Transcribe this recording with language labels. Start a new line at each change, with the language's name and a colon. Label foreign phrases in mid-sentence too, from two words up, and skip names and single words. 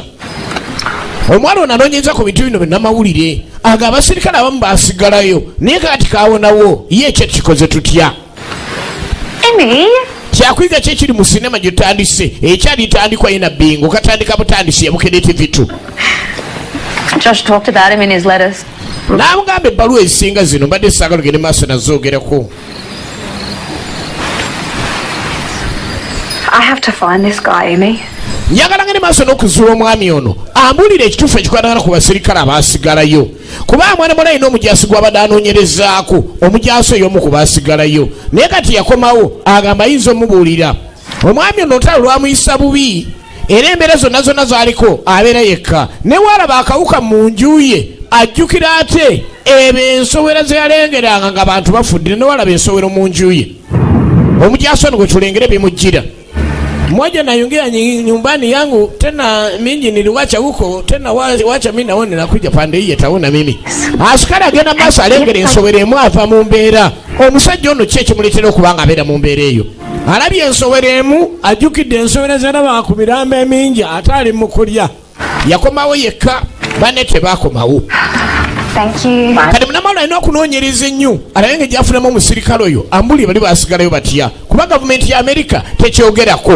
Ganda: Omwana ono anoonyereza ku bintu bino bennamawulire aga abasirikale abamu baasigalayo naye kati kawonawo ye ekyo kikoze tutya kyakuyiga ki ekiri mu sinema gyetutandise ekyali tandikwa ye nabbingo katandika butandisi yabukede TV2.
English: Josh talked about him in his letters.
Ganda: N'amugamba ebbaluwa ezisinga zino mbadde saagala ogende maaso nazoogerako.
English: I have to find this guy, Amy.
Ganda: Njagala ngende maaso n'okuzuula omwami ono ambuulire ekituufu ekikwatagana ku basirikale abaasigalayo kubanga mwana mwana alina omujaasi gw'abadde anoonyerezaako omujaasi oyo omu ku baasigalayo naye kati yakomawo agamba ayinza omubuulira omwami ono olutalo lwamuyisa bubi era embeera zonna zonna z'aliko abeera yekka ne waalaba akawuka mu nju ye ajjukira ate ebo ensowera ze yalengeranga nga bantu bafudde ne waalaba ensowero mu nju ye omujaasi ono gwe tulengere bimujjira.
Swahili: Mmoja naingia nyumbani yangu tena mingi niliwacha huko tena wacha mimi naone nakuja pande hii taona mimi askari
Ganda: agenda masa alengere nsowere mwafa mu mbeera omusajja ono ki ekimuleetera okuba nga abeera mu mbeera eyo? Alabye ensowera emu, ajjukidde ensowera zalaba ku mirambo emingi ate ali mu kulya. Yakomawo yekka, banne tebaakomawo. Kati munamawulire alina okunoonyereza ennyo alabe nga gyafunamu omusirikale oyo ambuli bali baasigalayo batya, kuba gavumenti ya Amerika tekyogerako.